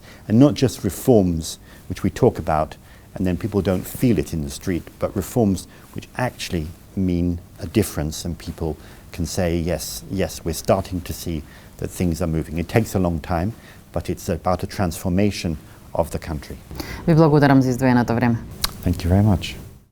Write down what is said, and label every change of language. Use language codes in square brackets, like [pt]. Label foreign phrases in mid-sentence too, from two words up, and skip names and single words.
[en] And not just reforms which we talk about and then people don't feel it in the street, but reforms which actually mean a difference and people can say, yes, we're starting to see that things are moving. It takes a long time, but it's about a transformation of the country. [mk] Ви благодарам за издвоеното време. [en] Thank you very much.